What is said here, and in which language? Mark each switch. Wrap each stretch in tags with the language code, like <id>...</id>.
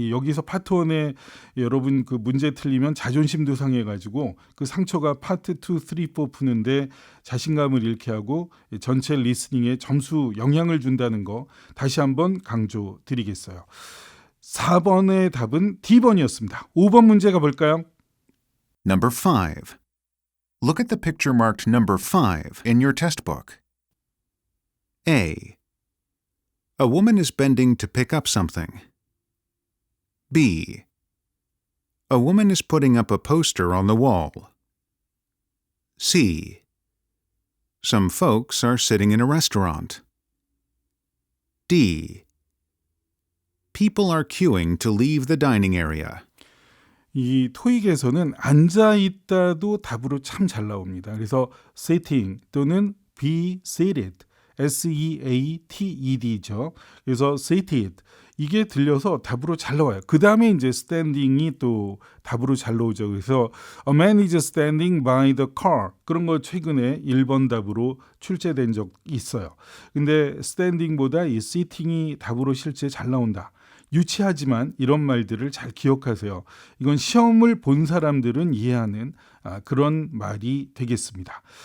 <ko>여기서 파트 1에 여러분 그 문제 틀리면 자존심도 상해가지고 그 상처가 파트 2, 3, 4 푸는데 자신감을 잃게 하고 전체 리스닝에 점수 영향을 준다는 거 다시 한번 강조드리겠어요. 4번의 답은 D번이었습니다. 5번 문제 가볼까요?</ko> <en>Number 5. Look at the picture marked number 5 in your test book. A. A woman is bending to pick up something. B. A woman is putting up a poster on the wall. C. Some folks are sitting in a restaurant. D. People are queuing to leave the dining area.</en> <ko>이 토익에서는 앉아있다도 답으로 참 잘 나옵니다. 그래서 sitting 또는 be seated, S-E-A-T-E-D죠. 그래서 seated 이게 들려서 답으로 잘 나와요. 그 다음에 이제 standing이 또 답으로 잘 나오죠.</ko> <en>그래서 a man is standing by the car.</en> <ko>그런 거 최근에 1번 답으로 출제된 적 있어요. 근데 standing보다 이 sitting이 답으로 실제 잘 나온다. 유치하지만 이런 말들을 잘 기억하세요. 이건 시험을 본 사람들은 이해하는 그런 말이 되겠습니다.</ko>